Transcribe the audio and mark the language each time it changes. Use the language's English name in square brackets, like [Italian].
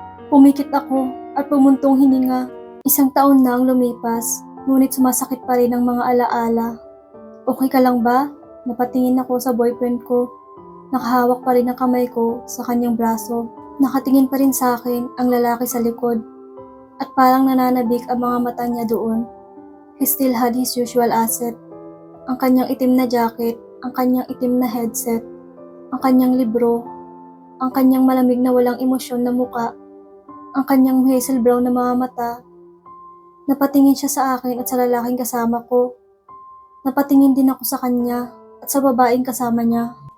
[Filipino] Pumikit ako at pumuntong hininga. 1 taon na ang lumipas, ngunit sumasakit pa rin ang mga alaala. Okay ka lang ba? Napatingin ako sa boyfriend ko. Nakahawak pa rin ang kamay ko sa kanyang braso. Nakatingin pa rin sa akin ang lalaki sa likod. At parang nananabik ang mga mata niya doon. [English] He still had his usual asset. [Filipino] Ang kanyang itim na jacket, ang kanyang itim na headset, ang kanyang libro, ang kanyang malamig na walang emosyon na muka, ang kanyang hazel brown na mga mata. Napatingin siya sa akin at sa lalaking kasama ko. Napatingin din ako sa kanya at sa babaeng kasama niya.